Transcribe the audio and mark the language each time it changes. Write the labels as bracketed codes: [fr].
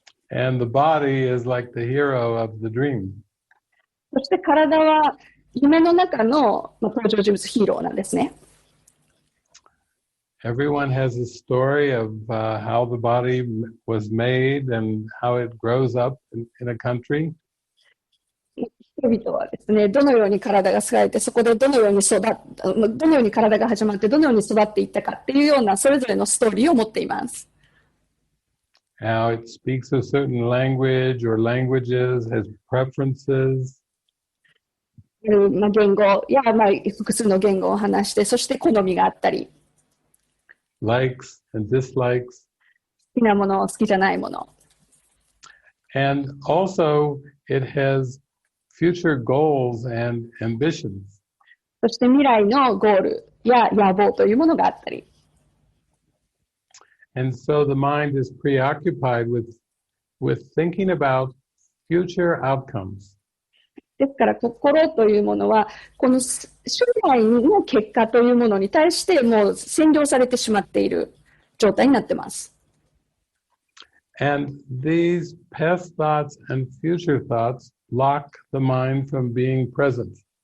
[en] And the body is like the hero of the dream. [ja] そして体は夢の中の登場人物、ヒーローなんですね。 [en] Everyone has a story of how the body was made and how it grows up in a country. [ja] 人々はですね、どのように体が作られて、そこでどのように体が始まって、どのように育っていったかっていうような、それぞれのストーリーを持っています。 [en] How it speaks a certain language or languages, has preferences. [ja] 言語や、複数の言語を話して、そして好みがあったり。 [en] Likes and dislikes. [ja] 好きなもの、好きじゃないもの。 [en] And also, it has future goals and ambitions. [ja] そして未来のゴールや野望というものがあったり。 [en] And so the mind is preoccupied with thinking about future outcomes. [ja] ですから心というものはこの将来の結果というものに対してもう占領されてしまっている状態になっています。 [en] And these past thoughts and future thoughts block the mind from being present.